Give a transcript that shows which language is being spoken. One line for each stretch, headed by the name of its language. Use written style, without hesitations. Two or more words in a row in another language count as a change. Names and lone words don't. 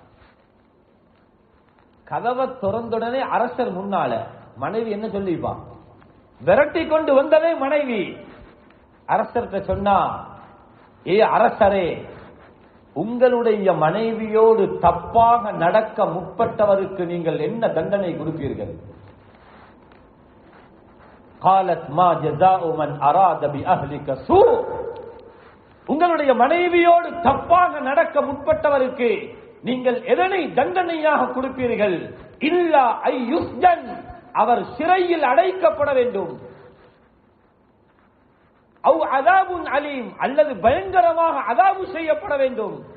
Tamil: கதவை திறந்துடனே அரசர் முன்னால மனைவி என்ன சொல்லிப்பா? விரட்டி கொண்டு வந்ததே மனைவி. அரசர்கிட்ட சொன்னா, ஏ அரசரே, உங்களுடைய மனைவியோடு தப்பாக நடக்க முற்பட்டவருக்கு நீங்கள் என்ன தண்டனை கொடுப்பீர்கள்?
Arabic: قالت ما جزاء من اراد باهلك سوء,
Tamil: உங்களுடைய மனைவியோடு தப்பாக நடக்க முற்பட்டவருக்கு நீங்கள் எதனை தண்டனையாக கொடுப்பீர்கள்?
Arabic: إلا أن يسجن,
Tamil: அவர் சிறையில் அடைக்கப்பட வேண்டும்.
Arabic: أو عذاب أليم,
Tamil: அல்லது பயங்கரமாக அதாபு செய்யப்பட வேண்டும்.